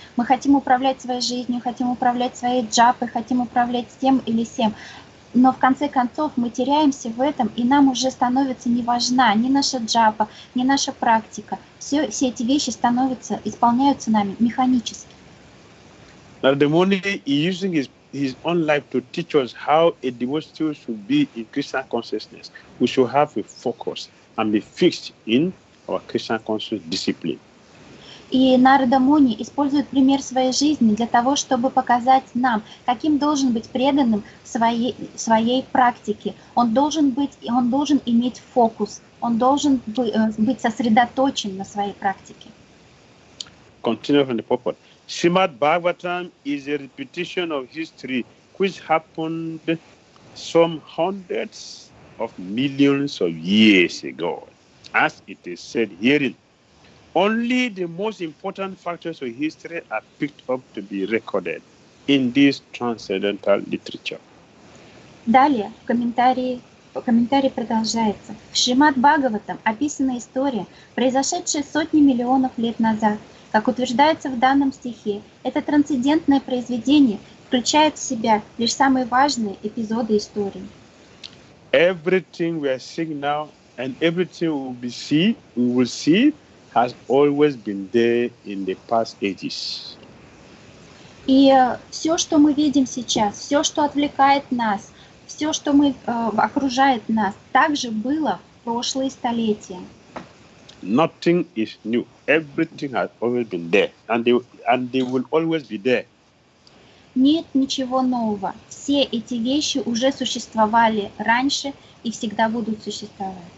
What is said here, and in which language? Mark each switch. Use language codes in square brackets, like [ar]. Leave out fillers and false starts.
[ru] Мы хотим управлять своей жизнью, хотим управлять своей джапой, хотим управлять тем или сем. Но в конце концов мы теряемся в этом, и нам уже становится не важна ни наша джапа, ни наша практика. Все эти вещи исполняются нами механически. [en] Narada Muni is using his own life to teach us how a devotee should be in Krishna consciousness. We should have a focus and be fixed in our Krishna conscious discipline. [ru] И Нарада Муни использует пример своей жизни для того, чтобы показать нам, каким должен быть преданным своей практике. Он должен иметь фокус, он должен быть сосредоточен на своей практике. [en] Continue from the purport. Shrimad Bhagavatam is a repetition of history which happened some hundreds of millions of years ago. As it is said herein, only the most important factors of history are picked up to be recorded in this transcendental literature. [ru] Далее комментарий продолжается. В Шримад Бхагаватам описана история, произошедшая сотни миллионов лет назад. Как утверждается в данном стихе, это трансцендентное произведение включает в себя лишь самые важные эпизоды истории. [en] Everything we are seeing now and everything we will see has always been there in the past ages. [ru] И все, что мы видим сейчас, все, что отвлекает нас, все, что окружает нас, также было в прошлые столетия. [en] Nothing is new. Everything has always been there, and they will always be there. [ru] Нет ничего нового. Все эти вещи уже существовали раньше и всегда будут существовать.